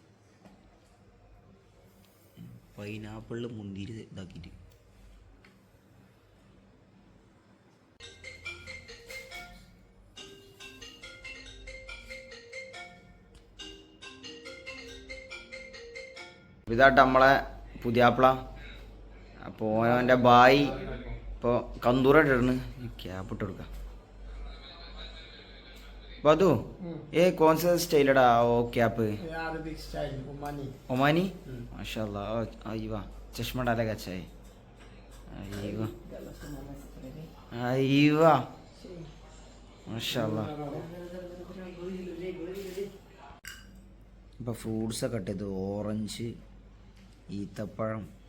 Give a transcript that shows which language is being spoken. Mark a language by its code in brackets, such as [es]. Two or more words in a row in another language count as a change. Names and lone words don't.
[ml] പൈനാപ്പിളിൽ മുന്തിരി ഇതാക്കിയിട്ട് ഇതായിട്ട് നമ്മളെ പുതിയാപ്പിള. അപ്പോൾ ഓൻ്റെ ബായി ഇപ്പോൾ കന്തൂറായിട്ടിടണ്. ക്യാപ്പ് ഇട്ട് കൊടുക്കാം. [hi] बधू ये कौन सा स्टाइल है वो कैप? [en] Arabic style [hi] ओमानी माशाल्लाह. आईवा चश्मा डालेगा अच्छा है. [ar] أيوه أيوه ما شاء الله. [ml] ഇപ്പോൾ ഫ്രൂട്ട്സൊക്കെ ഇട്ടത് ഓറഞ്ച്, ഈത്തപ്പഴം,